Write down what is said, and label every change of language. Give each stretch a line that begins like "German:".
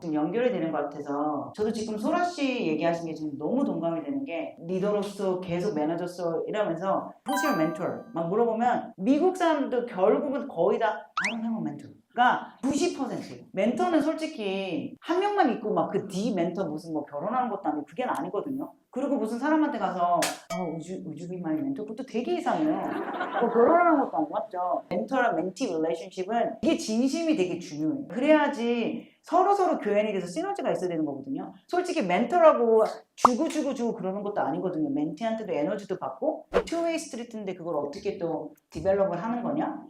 Korean: 지금 연결이 되는 것 같아서 저도 지금 소라 씨 얘기하신 게 지금 너무 동감이 되는 게 리더로서 계속 매니저로서 이러면서
English: Who's your mentor?
Korean: 막 물어보면 미국 사람도 결국은 거의 다
English: I don't have a mentor.
Korean: 가 90%예요. 멘토는 솔직히 한 명만 있고 막 그 D 멘토 무슨 뭐 결혼하는 것도 아니고 그게 아니거든요. 그리고 무슨 사람한테 가서
English: would you be my mentor?
Korean: 그것도 되게 이상해요. 결혼하는 것도 안 맞죠. 멘토랑 멘티 릴레이션십은 이게 진심이 되게 중요해요. 그래야지 서로서로 교환이 돼서 시너지가 있어야 되는 거거든요. 솔직히 멘토라고 주고 그러는 것도 아니거든요. 멘티한테도 에너지도 받고 투웨이 스트리트인데 그걸 어떻게 또 디벨롭을 하는 거냐?